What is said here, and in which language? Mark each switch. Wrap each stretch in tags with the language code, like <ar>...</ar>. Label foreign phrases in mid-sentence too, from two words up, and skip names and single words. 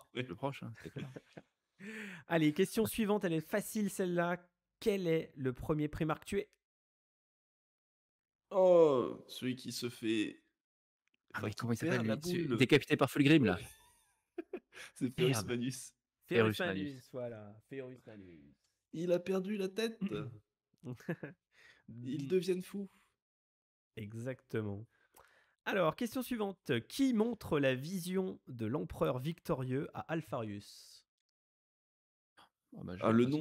<fr>Le plus proche, hein, c'est clair. Allez, question suivante, elle est facile celle-là. Quel est le premier Primarque tué? Oh, celui qui se fait. Ah Enfin, oui, qui comment il s'appelle perd la lui boule. Décapité par Fulgrim, là. C'est Ferrus Merde. Manus. Ferrus Ferrus Manus. Manus, voilà. Ferrus Manus. Il a perdu la tête. Ils deviennent fous. Exactement. Alors, question suivante. Qui montre la vision de l'empereur victorieux à Alpharius? Oh, bah, je Ah, l'ai le pas,</fr>